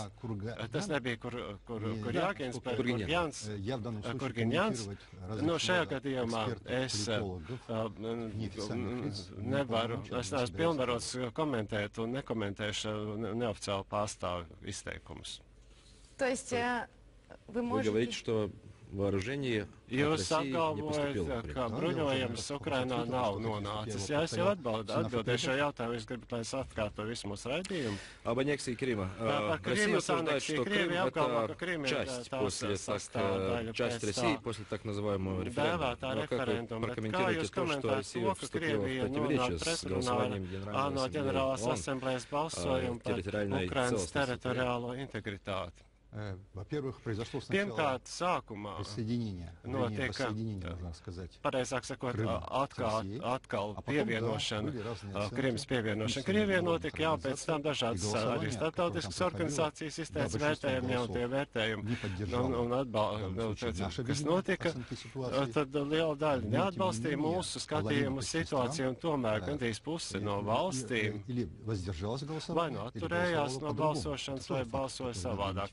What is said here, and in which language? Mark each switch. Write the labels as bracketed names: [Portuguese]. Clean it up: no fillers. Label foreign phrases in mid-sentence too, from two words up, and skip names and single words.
[Latvian] Tas nebija Kurjākins, bet Kurgiņjans. Šajā gadījumā es nevaru, es neesmu pilnvarots komentēt un nekomentēšu neoficiālu pārstāvu izteikumus. [Russian] Вы говорите, что вооружение [Latvian] Jūs apgalvojat, ka bruņojums Ukrainā nav nonācis. Jā, es jau atbildēju šo jautājumu, es gribu, lai es atkārtoju visu mūsu raidījumu. [Russian] Об аннексии Крыма. Россия утверждает, что Крым — это часть часть России после так называемого референдума. Но как вы прокомментируете то, что Россия вступила в противоречие с голосованием Генеральной Ассамблеи ООН о территориальной целостности? [Latvian] Pirmkārt, sākumā notiek, pareizāk sakot, atkal pievienošana, Krimas pievienošana. Krievijai notika, jā, pēc tam dažādas arī starptautiskas organizācijas izteica vērtējumi, jau tie vērtējumi un atbalsta, kas notika, tad liela daļa neatbalstīja mūsu skatījumu situāciju, un tomēr gandrīz pusi no valstīm vai nu atturējās no balsošanas, vai balsoja savādāk.